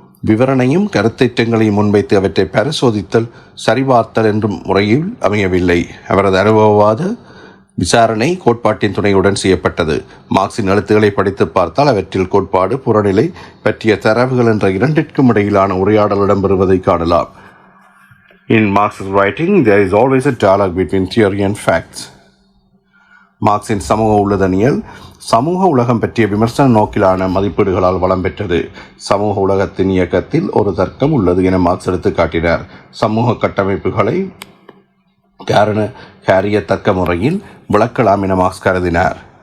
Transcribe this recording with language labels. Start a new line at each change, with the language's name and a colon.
Tamil: விவரணையும் கருத்தேற்றங்களையும் முன்வைத்து அவற்றை பரிசோதித்தல் சரிபார்த்தல் என்ற முறையில் அமையவில்லை. அவரது அனுபவவாத விசாரணை கோட்பாட்டின் துணையுடன் செய்யப்பட்டது. மார்க்சின் எழுத்துக்களை படித்து பார்த்தால் அவற்றில் கோட்பாடு, புறநிலை பற்றிய தரவுகள் என்ற இரண்டிற்கும் இடையிலான உரையாடல் இடம்பெறுவதை காணலாம்.
English: In Marx's writing, there is always a dialogue between theory and facts.
Tamil: மார்க்சின் சமூக உள்ளதனியல் சமூக உலகம் பற்றிய விமர்சன நோக்கிலான மதிப்பீடுகளால் வளம் பெற்றது. சமூக உலகத்தின் இயக்கத்தில் ஒரு தர்க்கம் உள்ளது என மார்க்ஸ் எடுத்து காட்டினார். சமூக கட்டமைப்புகளை காரியத்தக்க முறையில் விளக்கலாம் என மார்க்ஸ் கருதினார்.